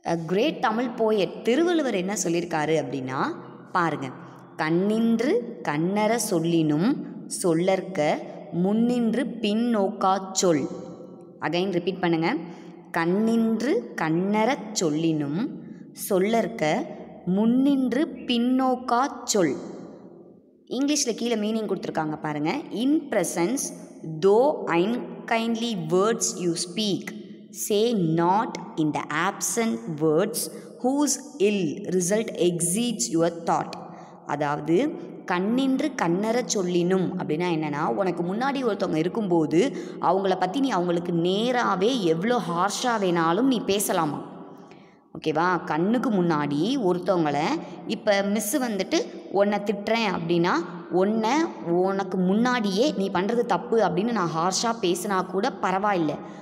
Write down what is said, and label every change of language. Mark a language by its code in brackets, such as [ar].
[en] great Tamil poet [ta] Thiruvalluvar என்ன சொல்லியிருக்காரு அப்படின்னா பாருங்க, கண்ணின்று கண்ணற சொல்லினும் சொல்லற்க முன்னின்று பின்னோக்கா சொல். அகைன் ரிப்பீட் பண்ணுங்க. கண்ணின்று கண்ணற சொல்லினும் சொல்லற்க முன்னின்று பின்னோக்கா சொல். இங்கிலீஷில் கீழே மீனிங் கொடுத்துருக்காங்க பாருங்க. [en] In presence though unkindly words you speak, say not in the absent words whose ill result exceeds your thought. [ta] அதாவது கண்ணின்று கண்ணற சொல்லினும் அப்படின்னா என்னென்னா, உனக்கு முன்னாடி ஒருத்தவங்க இருக்கும்போது அவங்கள பற்றி நீ அவங்களுக்கு நேராகவே எவ்வளோ ஹார்ஷாக வேணாலும் நீ பேசலாமா. ஓகேவா? கண்ணுக்கு முன்னாடி ஒருத்தவங்களை, இப்போ மிஸ்ஸு வந்துட்டு உன்னை திட்டுறேன் அப்படின்னா உனக்கு முன்னாடியே நீ பண்ணுறது தப்பு அப்படின்னு நான் ஹார்ஷாக பேசினா கூட பரவாயில்லை.